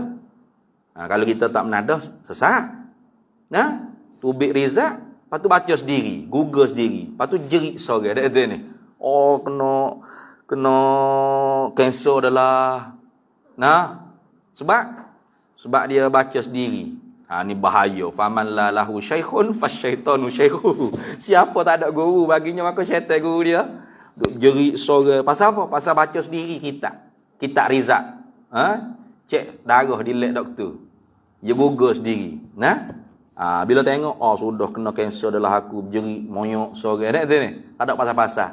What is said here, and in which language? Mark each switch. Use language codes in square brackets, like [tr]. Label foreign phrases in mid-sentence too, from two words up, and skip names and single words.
[ms] Kalau kita tak menadah, sesat. Tu [en] big result, [ms] lepas tu baca sendiri, Google sendiri. Lepas tu jerit sorang dah kata ni. Kena kanser adalah. Sebab dia baca sendiri. Ni bahaya. [ar] فمن لا له شيخ فالشيطان شيخه. [ms] Siapa tak ada guru baginya, maka syaitan guru dia. Jerit sorang. Pasal apa? Pasal baca sendiri kitab result. Cek darah di lab doktor. Dia Google sendiri. Bila tengok, sudah kena kanser adalah aku. Jerit monyok sorang. Tak ada pasal-pasal.